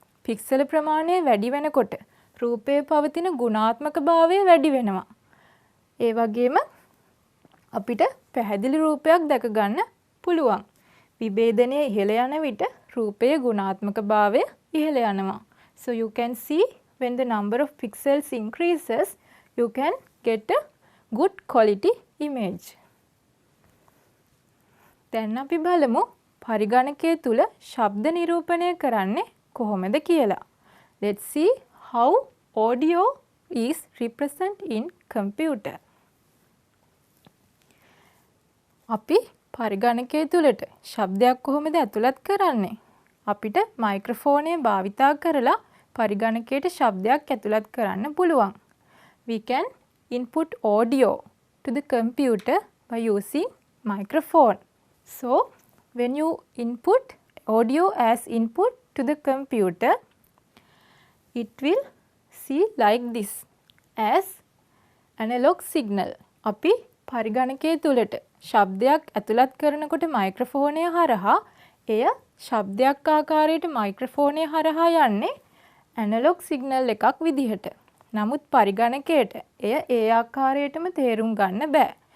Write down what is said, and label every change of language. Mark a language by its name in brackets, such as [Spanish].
[Sinhala] පික්සල ප්‍රමාණය වැඩි වෙනකොට රූපයේ පවතින ගුණාත්මක භාවය වැඩි වෙනවා. ඒ වගේම අපිට පැහැදිලි රූපයක් දැක ගන්න පුළුවන්. විභේදනය ඉහළ යන විට රූපයේ ගුණාත්මක භාවය ඉහළ යනවා. [English] So you can see when the number of pixels increases, you can get a good quality image. [Sinhala] දැන් අපි බලමු පරිගණකය තුල ශබ්ද නිරූපණය කරන්නේ කොහොමද කියලා. [English] Let's see how audio is represented in computer. [Sinhala] අපි පරිගණකය තුලට ශබ්දයක් කොහොමද ඇතුළත් කරන්නේ? අපිට මයික්‍රොෆෝනය භාවිතා කරලා පරිගණකයට ශබ්දයක් ඇතුළත් කරන්න පුළුවන්. [English] We can input audio to the computer by using microphone. So when you input audio as input to the computer, it will see like this as analog signal. [Sinhala] අපි පරිගණකයේ තුලට ශබ්දයක් ඇතුළත් කරනකොට මයික්‍රොෆෝනය හරහා එය ශබ්දයක් ආකාරයට මයික්‍රොෆෝනය හරහා යන්නේ ඇනලොග් සිග්නල් එකක් විදිහට. නමුත් පරිගණකයට එය ඒ ආකාරයටම තේරුම් ගන්න බෑ.